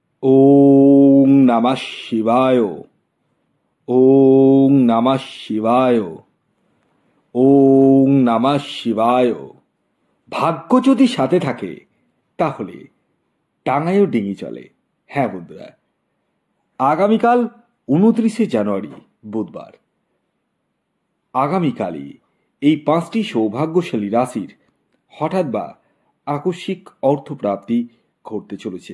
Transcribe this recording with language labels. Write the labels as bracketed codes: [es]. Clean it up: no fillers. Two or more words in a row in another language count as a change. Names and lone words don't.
[sa] ওং নমঃ শিবায়। ওং নমঃ শিবায়। ওং নমঃ শিবায়। [bn] ভাগ্য যদি সাথে থাকে তাহলে টাঙায়ও ডিঙি চলে। হ্যাঁ বন্ধুরা, আগামীকাল 29শে জানুয়ারি বুধবার, আগামীকালই এই 5টি সৌভাগ্যশালী রাশির হঠাৎ বা আকস্মিক অর্থপ্রাপ্তি ঘটতে চলেছে।